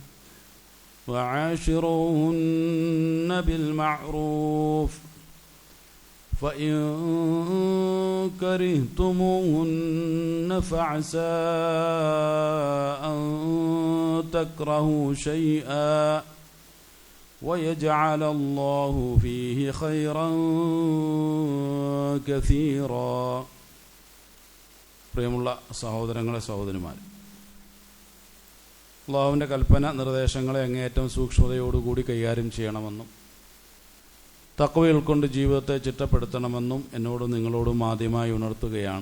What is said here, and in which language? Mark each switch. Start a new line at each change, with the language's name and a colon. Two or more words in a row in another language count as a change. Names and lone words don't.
Arabic: وعاشروهن بالمعروف فإن كرهتموهن فعسى أن تكرهوا شيئا ويجعل الله فيه خيرا كثيرا.
Malayalam: പ്രിയമുള്ള സഹോദരങ്ങളെ സഹോദരിമാരെ, അല്ലാഹുവിൻ്റെ കൽപ്പന നിർദ്ദേശങ്ങളെ അങ്ങേയറ്റം സൂക്ഷ്മതയോടുകൂടി കൈകാര്യം ചെയ്യണമെന്നും തഖ്വ ഉൾക്കൊണ്ട് ജീവിതത്തെ ചിട്ടപ്പെടുത്തണമെന്നും എന്നോടും നിങ്ങളോടും ആദ്യമായി ഉണർത്തുകയാണ്.